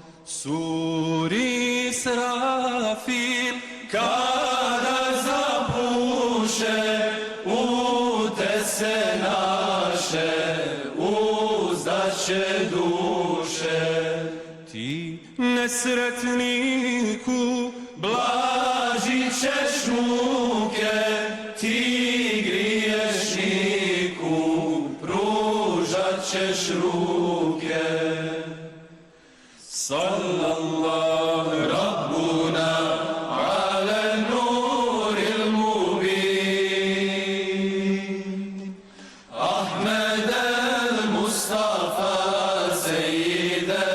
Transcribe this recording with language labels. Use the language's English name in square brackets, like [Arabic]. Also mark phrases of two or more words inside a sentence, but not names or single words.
[Bosnian] Suri Srafil kada zapuše, utese naše uzdaće duše. Ti nesretniku blažit ćeš muke, ti griješniku pružat ćeš ruke. [Arabic] صلى الله ربنا على نور المبين أحمد المصطفى سيد